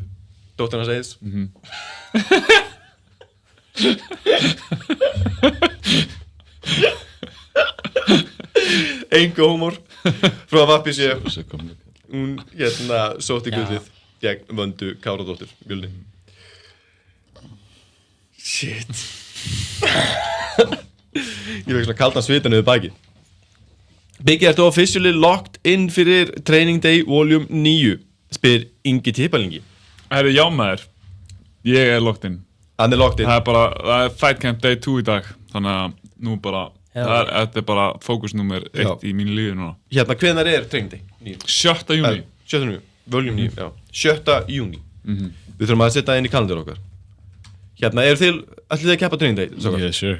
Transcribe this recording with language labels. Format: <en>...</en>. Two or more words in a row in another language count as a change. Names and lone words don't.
<is>dóttir hans Eiðs. Engu húmor frá VPC. Hún hérna sótti gullið gegn Vöndu Káradóttur Mjölni. Shit. Ég fekk svona kaldan svita niður baki. Biggi, ertu</is> <en>officially locked in</en> <is>fyrir Training Day Volume 9? Spyr Ingi Tippalingi. Herru, já maður. Ég er</is> <en>locked in.</en> <is>Hann er</is> <en>locked in.</en> <is>Það er Fight Camp Day 2 í dag. Þannig að nú bara, þetta er bara fókusnúmer 1 í mínu lífi núna. Hérna, hvenær er Training Day? 7. júni. 7. júni, Volume 9, já. 7. júni. Við þurfum að setja inn í kalendur okkar. Hérna, allir þið að keppa Training Day?</is> <en>Yeah, sure.</en>